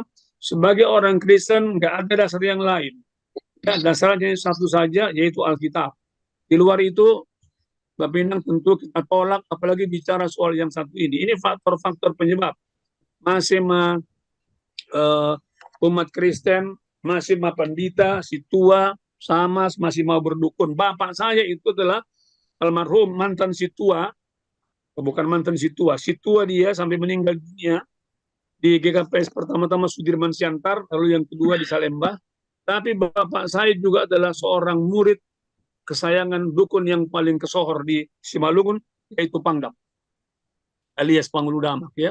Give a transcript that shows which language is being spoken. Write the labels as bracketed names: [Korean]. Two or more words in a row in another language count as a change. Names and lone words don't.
[Indonesian] Sebagai orang Kristen nggak ada dasar yang lain. Ya, dasarnya satu saja, yaitu Alkitab. Di luar itu, Bapak Inang tentu kita tolak, apalagi bicara soal yang satu ini. Ini faktor-faktor penyebab. Masih umat Kristen, masih pandita, si tua, samas, masih mau berdukun. Bapak saya itu adalah almarhum mantan si tua, bukan mantan si tua dia sampai meninggal dunia di GKPS pertama-tama Sudirman Siantar, lalu yang kedua di Salemba. Tapi bapak saya juga adalah seorang murid kesayangan dukun yang paling kesohor di Simalungun, yaitu Pangdam, alias Panghulu Damak ya.